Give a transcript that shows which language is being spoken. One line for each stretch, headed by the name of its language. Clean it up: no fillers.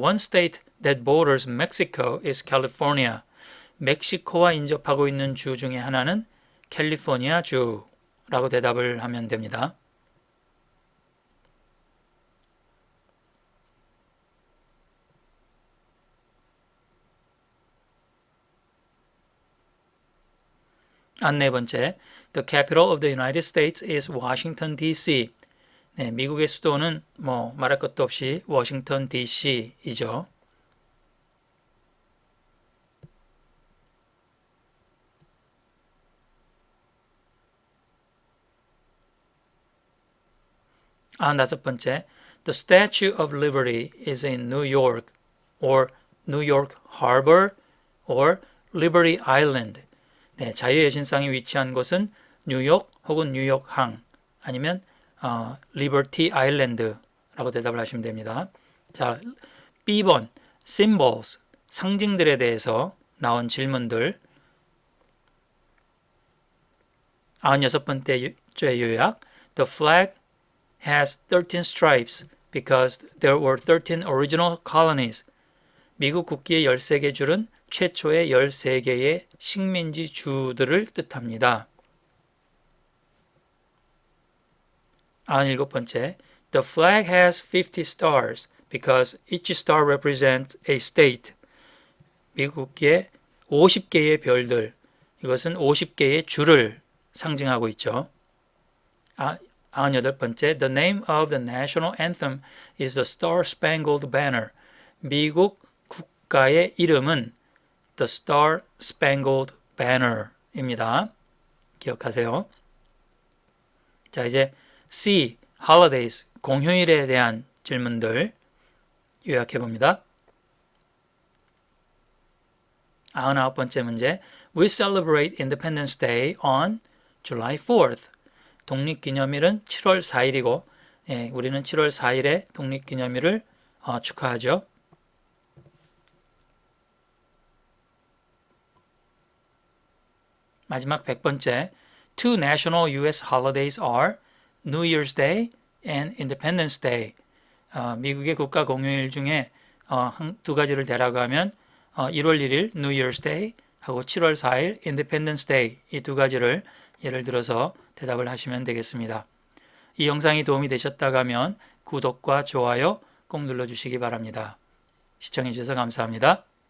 English: One state that borders Mexico is California.
Korean: 멕시코와 인접하고 있는 주 중에 하나는 캘리포니아 주라고 대답을 하면 됩니다. 네 번째,
English: The capital of the United States is Washington, D.C.
Korean: 네, 미국의 수도는 말할 것도 없이 워싱턴 DC이죠. 다섯 번째,
English: The Statue of Liberty is in New York, or New York Harbor, or Liberty Island.
Korean: 네, 자유의 여신상이 위치한 곳은 뉴욕 혹은 뉴욕항 아니면 리버티 아일랜드라고 대답을 하시면 됩니다. 자, B번 symbols 상징들에 대해서 나온 질문들 96번째 요약
English: The flag has 13 stripes because there were 13 original colonies.
Korean: 미국 국기의 13개 줄은 최초의 13개의 식민지 주들을 뜻합니다. 97번째,
English: The flag has 50 stars because each star represents a state.
Korean: 미국 국기에 50개의 별들, 이것은 50개의 주를 상징하고 있죠. 98번째,
English: The name of the national anthem is the Star-Spangled Banner.
Korean: 미국 국가의 이름은 The Star-Spangled Banner입니다. 기억하세요. 자, 이제 C, Holidays, 공휴일에 대한 질문들 요약해 봅니다. 99번째 문제,
English: We celebrate Independence Day on July 4th.
Korean: 독립기념일은 7월 4일이고 우리는 7월 4일에 독립기념일을 축하하죠. 마지막 100번째,
English: Two national U.S. holidays are New Year's Day and Independence Day.
Korean: 미국의 국가 공휴일 중에 두 가지를 대라고 하면 1월 1일 New Year's Day 하고 7월 4일 Independence Day 이 두 가지를 예를 들어서 대답을 하시면 되겠습니다. 이 영상이 도움이 되셨다고 하면 구독과 좋아요 꼭 눌러주시기 바랍니다. 시청해 주셔서 감사합니다.